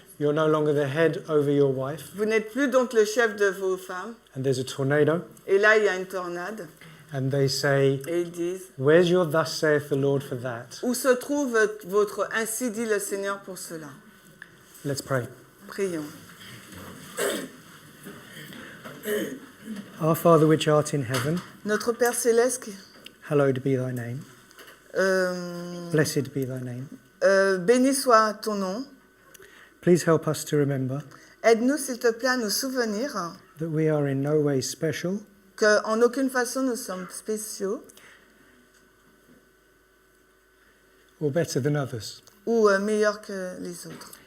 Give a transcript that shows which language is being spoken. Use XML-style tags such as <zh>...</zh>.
<en>You're no longer the head over your wife.</en> <fr>Vous n'êtes plus donc le chef de vos femmes.</fr> <en>And there's a tornado.</en> <fr>Et là, il y a une tornade.</fr> <en>And they say,</en> <fr>Et ils disent,</fr> <en>where's your thus saith the Lord for that?</en> <fr>où se trouve votre ainsi dit le Seigneur pour cela?</fr> <en>Let's pray.</en> <fr>Prions.</fr> <en>Our Father which art in heaven,</en> <fr>Notre Père Céleste,</fr> <en>hallowed be thy name. euh, Blessed be thy name.</en> <fr>béni soit ton nom.</fr> <en>Please help us to remember</en> <fr>Aide-nous, s'il te plaît, à nous souvenir</fr> <en>that we are in no way special,</en> <fr>qu'en aucune façon nous sommes spéciaux</fr> <en>or better than others.</en> <fr>ou meilleurs que les autres.</fr>